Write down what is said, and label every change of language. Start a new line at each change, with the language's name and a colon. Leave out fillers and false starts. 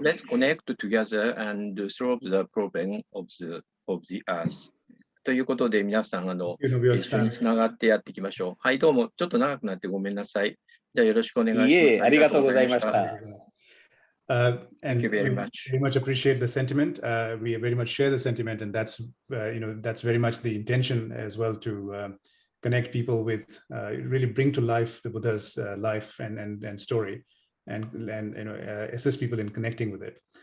English: Let's connect together and solve the problem of the earth.
Japanese: ということで、皆さん、一緒につながってやっていきましょう。はい、どうも、ちょっと長くなってごめんなさい。じゃあ、よろしくお願いします。いえ、ありがとうございました。
English: And Thank you very we much. very much appreciate the sentiment. We very much share the sentiment, and that's that's very much the intention as well, to connect people with, really bring to life the Buddha's life and story, and assist people in connecting with it.